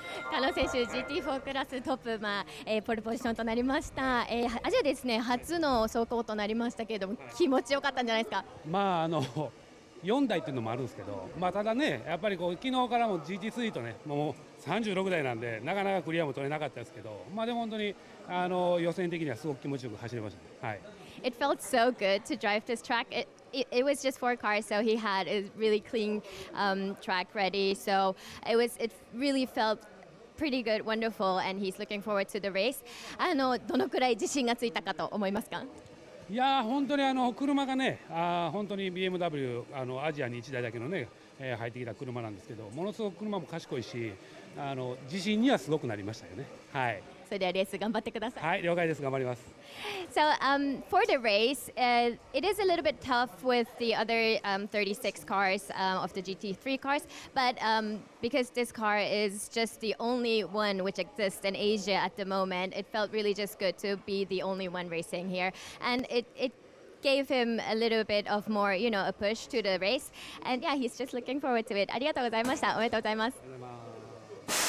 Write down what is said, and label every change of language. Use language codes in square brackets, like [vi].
[ja] カノ選手 GT4 クラストップ、ポールポジションとなりました。アジアですね、初の走行となりましたけれども、気持ちよかったんじゃないですか。 4台っていうのもあるんですけど、ただね、やっぱり昨日からも GT3 とね、もう36台なんで、なかなかクリアも取れなかったですけど、でも本当に予選的にはすごく気持ちよく走れましたね。はい。 [en] It felt so good to drive this track. It was just 4 cars, so he had a really clean track ready. So it really felt pretty good, wonderful, and he's looking forward to the race. [ja] どのくらい自信がついたかと思いますか？いや本当に車がね、本当に BMW アジアに1台だけのね、入ってきた車なんですけど、ものすごく車も賢いし、自信にはすごくなりましたよね。はい。それではレース頑張ってください。はい、了解です。頑張ります。 [en] So for the race, it is a little bit tough with the other 36 cars of the GT3 cars, but because this car is just the only one which exists in Asia at the moment, it felt really just good to be the only one racing here, and it gave him a little bit of more, a push to the race, and yeah, he's just looking forward to it. [ja] ありがとうございました。おめでとうございます。